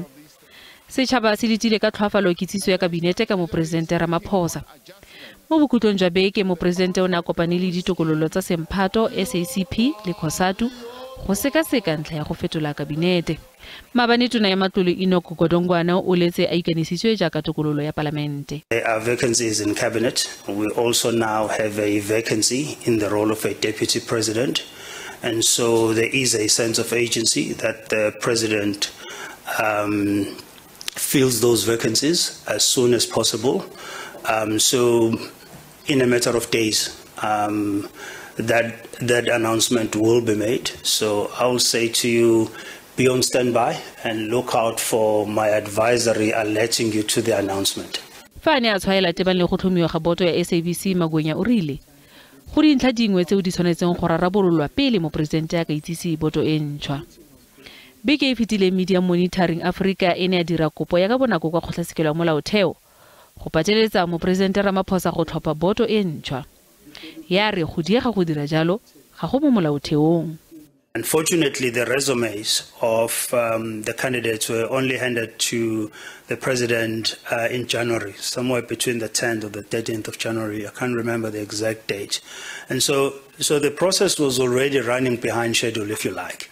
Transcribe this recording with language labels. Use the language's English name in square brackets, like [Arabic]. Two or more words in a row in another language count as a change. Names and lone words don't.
[Tswana] Setšhaba se ditile ka tlhoafalo kitsiso ya kabinete ka mopresidente Ramaphosa. Mo bokhutlong jwa beke mopresidente o ne a kopane le ditokololo tsa semphato SABC le COSATU go sekaseka ntlha ya go fetola kabinete. Maabane tona ya matlole Inoko Godongwana o letse a ikanisitswe jaaka tokololo ya palamente. [English] There are vacancies in cabinet. We also now have a vacancy in the role of a deputy president. And so there is a sense of agency that the president fills those vacancies as soon as possible. So in a matter of days, that announcement will be made. So I will say to you, be on standby and look out for my advisory alerting you to the announcement. [Tswana] Fa ne a tshwaela tebang le go tlhomiwa ga boto ya SABC Magwenya o rile go dintlha dingwe tseo di tshwanetseng go rarabololwa pele mopresidente a ka itsise boto e ntshwa. Beke e fetile Media Monitoring Africa e ne a dira kopo ya ka bonako kwa kgotlatshekelo ya molaotheo go pateletsa mopresidente Ramaphosa go tlhopha boto e ntshwa. Ya re go diega go dira jalo ga go mo molaotheong. [English] Unfortunately, the resumes of the candidates were only handed to the president in January, somewhere between the 10th or the 13th of January. I can't remember the exact date. And so the process was already running behind schedule, if you like.